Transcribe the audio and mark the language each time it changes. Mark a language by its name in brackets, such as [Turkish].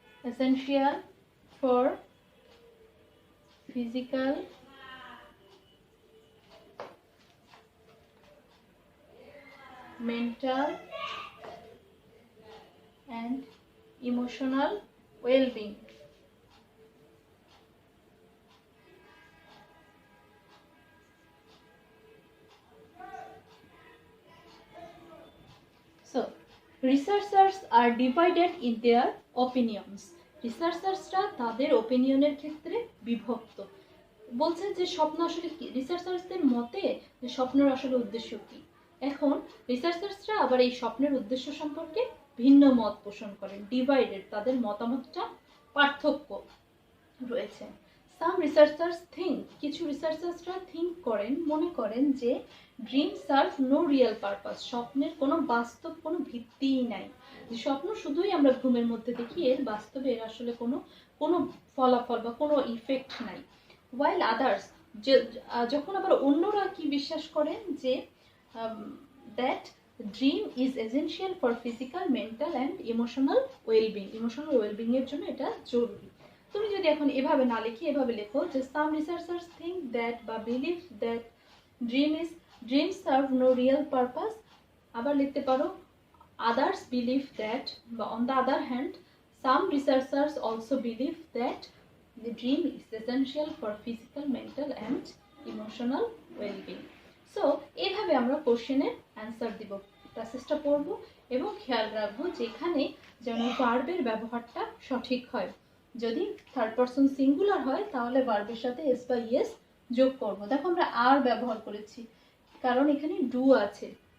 [English] essential for physical mental and emotional well-being. So, researchers are divided in their opinions. [Bangla] রিসার্চার্সরা তাদের ওপিনিয়নের ক্ষেত্রে বিভক্ত। বলছে যে স্বপ্ন আসলে কি, রিসার্চার্সদের মতে যে স্বপ্নের আসলে উদ্দেশ্য কি। এখন রিসার্চার্সরা আবার এই স্বপ্নের উদ্দেশ্য সম্পর্কে ভিন্ন মত পোষণ করেন, ডিভাইডেড, তাদের মতামতটা পার্থক্য রয়েছে। সাম রিসার্চার্স থিঙ্ক, কিছু রিসার্চার্সরা থিঙ্ক করেন, মনে করেন যে [English] dream serve no real purpose, [Bangla] স্বপ্নের কোনো বাস্তব কোনো ভিত্তিই নাই, যে স্বপ্ন শুধুই আমরা ঘুমের মধ্যে দেখি, এর বাস্তবে এর আসলে কোনো ফলাফল বা কোনো ইফেক্ট নাই। ওয়াইল আদার্স, যখন আবার অন্যরা কি বিশ্বাস করেন যে [English] that dream is essential for physical, mental and emotional wellbeing, [Bangla] emotional wellbeing এর জন্য এটা জরুরি। তুমি যদি এখন এভাবে না লিখি, এভাবে লেখো যে [English] some researchers think that বা believe that dreams serve no real purpose, [Bangla] আবার লিখতে পারো [English] others believe that, on the other hand, some researchers also believe that the dream is essential for physical, mental and emotional well-being. [Bangla] So এইভাবে আমরা কোশ্চেনের answer দিব, প্যাসেজটা পড়বো এবং খেয়াল রাখবো যেখানে যেন ভার্বের ব্যবহারটা সঠিক হয়। যদি থার্ড পারসন সিঙ্গুলার হয় তাহলে ভার্বের সাথে এস বা ইয়েস যোগ করব। দেখো আমরা আর ব্যবহার করেছি কারণ এখানে ডু আছে।